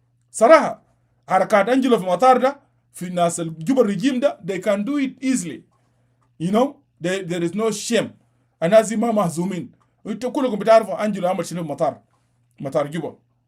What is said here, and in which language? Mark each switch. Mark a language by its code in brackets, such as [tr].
[ar] صراحة حركات أنجلو في مطار ده في الناس الجوبا الرجيم ده [en] they can do it easily. You know there is no shame. [ar] الناس ما مهزومين. وانتوا كلكم بتعرفوا أنجلو عمل شنو في مطار جوبا.